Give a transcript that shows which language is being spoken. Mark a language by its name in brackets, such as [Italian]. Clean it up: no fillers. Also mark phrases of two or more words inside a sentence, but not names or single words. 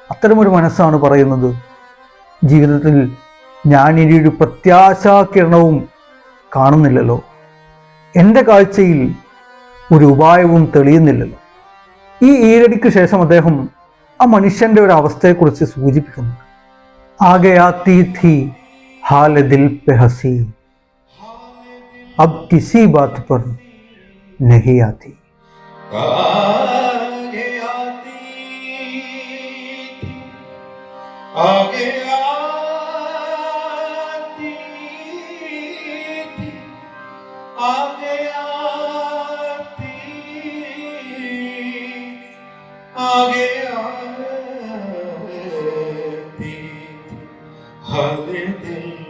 [Malayalam] അത്തരമൊരു മനസ്സാണ് പറയുന്നത് ജീവിതത്തിൽ ഞാനിനി ഒരു പ്രത്യാശാകിരണവും കാണുന്നില്ലല്ലോ. എൻ്റെ കാഴ്ചയിൽ ഒരു ഉപായവും തെളിയുന്നില്ലല്ലോ. ഈ ഈരടിക്ക് ശേഷം അദ്ദേഹം ആ മനുഷ്യന്റെ ഒരു അവസ്ഥയെക്കുറിച്ച് സൂചിപ്പിക്കുന്നു. [Hindi] आगे आती थी हाल दिल पे हंसी अब किसी बात पर नहीं आती. आगे आती थी, आगे आती थी, आगे आती, आगे आती, हाल दिल